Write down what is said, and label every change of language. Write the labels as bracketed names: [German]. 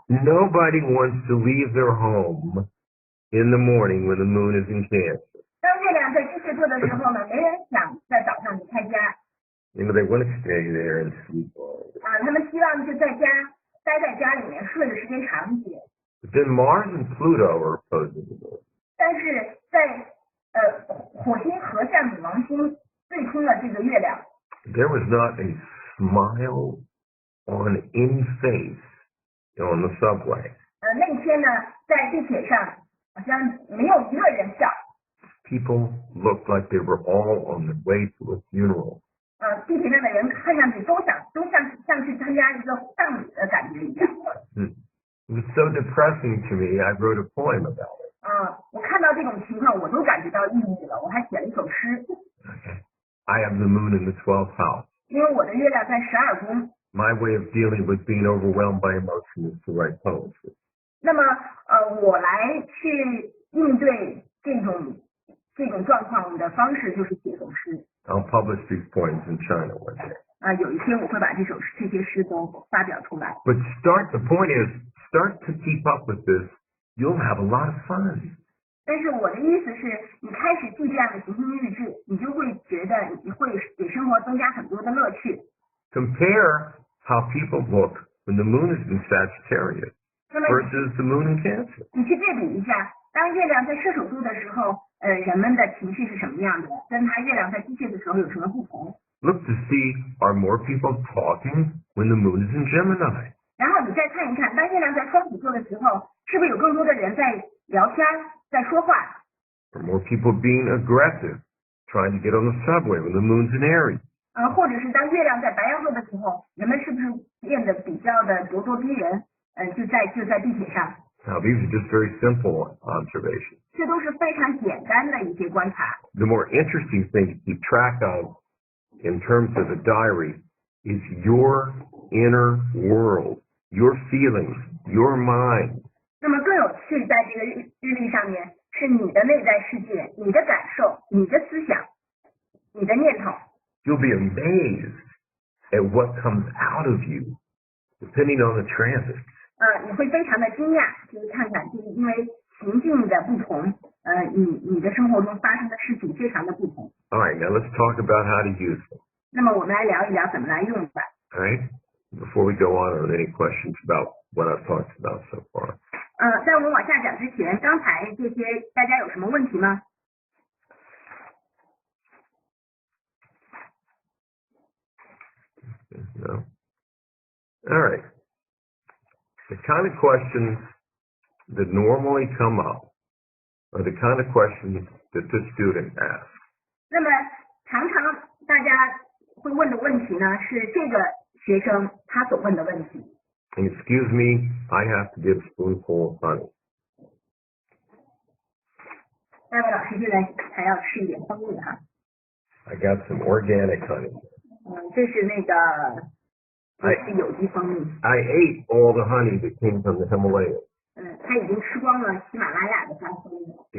[English] Nobody wants to leave their home in the morning when the moon is in Cancer. [Chinese] 当月亮在巨蟹座的时候呢，没人想在早上离开家。 [English] You know, they want to stay there and sleep all day. [Chinese] 他们希望就待在家里面睡的时间长一些。 [English] But then Mars and Pluto are opposing the moon. [Chinese] 但是在火星合向女王星对冲了这个月亮。 [English] There was not a smile on any face on the subway. [Chinese] 那天呢，在地铁上好像没有一个人笑。 [English] People looked like they were all on the way to a funeral. [Chinese] 地铁上的人看上去都像去参加一个葬礼的感觉一样。 [English] It was so depressing to me, I wrote a poem about it. [Chinese] 我看到这种情况，我都感觉到抑郁了，我还写了一首诗。 [English] I have the moon in the 12th house. [Chinese] 因为我的月亮在12宫。 [English] My way of dealing with being overwhelmed by emotion is to write poetry. [Chinese] 那么我来去应对这种状况的方式就是写首诗。 [English] I'll publish these poems in China one day. [Chinese] 有一天我会把这些诗都发表出来。 [English] But the point is, start to keep up with this. You'll have a lot of fun. [Chinese] 但是我的意思是，你开始记这样的行星日志，你就会觉得你会给生活增加很多的乐趣。 [English] Compare how people look when the moon is in Sagittarius versus the moon in Cancer. [Chinese] 你去对比一下，当月亮在射手座的时候，人们的情绪是什么样的，跟它月亮在巨蟹的时候有什么不同？ [English] Look to see, are more people talking when the moon is in Gemini? [Chinese] 然后你再看一看，当月亮在双子座的时候，是不是有更多的人在聊天，在说话？ [English] Are more people being aggressive, trying to get on the subway when the moon's in Aries? [Chinese] 或者是当月亮在白羊座的时候，人们是不是变得比较的咄咄逼人？就在地铁上。 [English] Now, these are just very simple observations. [Chinese] 这都是非常简单的一些观察。 [English] The more interesting thing to keep track of in terms of the diary is your inner world, your feelings, your mind. [Chinese] 那么更有趣，在这个日历上面是你的内在世界、你的感受、你的思想、你的念头。 [English] You'll be amazed at what comes out of you, depending on the transits. [Chinese] 你会非常的惊讶，就是看看，就是因为情境的不同，你的生活中发生的事情非常的不同。 [English] All right, now let's talk about how to use them. [Chinese] 那么我们来聊一聊怎么来用吧。 [English] All right? Before we go on, are there any questions about what I've talked about so far? [Chinese] 在我们往下讲之前，刚才这些大家有什么问题吗？ [English] No? All right. The kind of questions that normally come up are the kind of questions that the student asks. [Chinese] 那么常常大家会问的问题呢，是这个学生他所问的问题。 [English] And excuse me, I have to get a spoonful of honey. [Chinese] 那位老师现在还要吃一点蜂蜜哈。 [English] I got some organic honey. [Chinese] 这是那个是有机蜂蜜。 [English] I ate all the honey that came from the Himalayas. [Chinese] 他已经吃光了喜马拉雅的山蜂蜜。